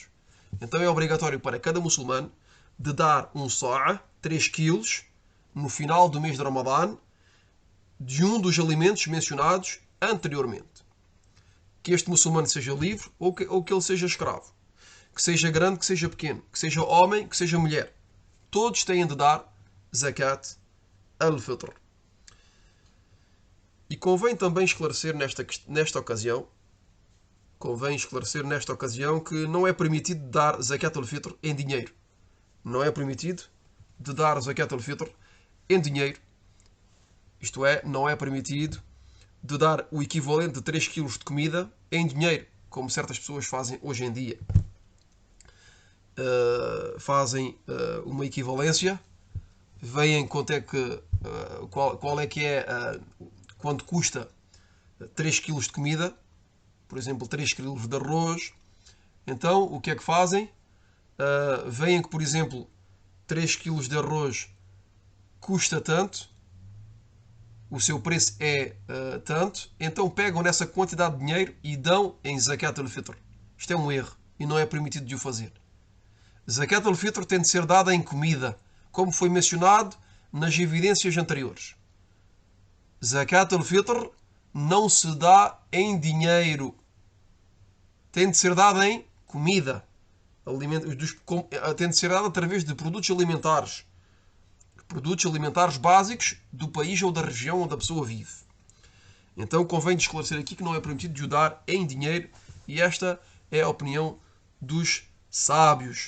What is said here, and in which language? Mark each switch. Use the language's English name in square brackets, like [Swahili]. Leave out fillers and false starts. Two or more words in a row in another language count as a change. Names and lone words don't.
[Portuguese] Então é obrigatório para cada muçulmano de dar um sa'a, 3 quilos, no final do mês de Ramadã, de um dos alimentos mencionados anteriormente. Que este muçulmano seja livre ou que ele seja escravo. Que seja grande, que seja pequeno. Que seja homem, que seja mulher. Todos têm de dar [Arabic] زكاة الفطر. [Portuguese] E convém também esclarecer nesta ocasião que não é permitido dar [Arabic] زكاة الفطر [Portuguese] em dinheiro. Não é permitido de dar [Arabic] زكاة الفطر [Portuguese] em dinheiro. Isto é, não é permitido de dar o equivalente de 3 kg de comida em dinheiro, como certas pessoas fazem hoje em dia. Fazem uma equivalência, veem quanto é que, qual é que é, quanto custa 3 kg de comida, por exemplo, 3 kg de arroz. Então, o que é que fazem? Veem que, por exemplo, 3 kg de arroz custa tanto, o seu preço é tanto, então pegam nessa quantidade de dinheiro e dão em [Arabic] زكاة الفطر. [Portuguese] Isto é um erro e não é permitido de o fazer. [Arabic] زكاة الفطر [Portuguese] tem de ser dada em comida, como foi mencionado nas evidências anteriores. [Arabic] زكاة الفطر [Portuguese] não se dá em dinheiro. Tem de ser dada em comida. Tem de ser dada através de produtos alimentares. Produtos alimentares básicos do país ou da região onde a pessoa vive. Então convém de esclarecer aqui que não é permitido de o dar em dinheiro, e esta é a opinião dos sábios.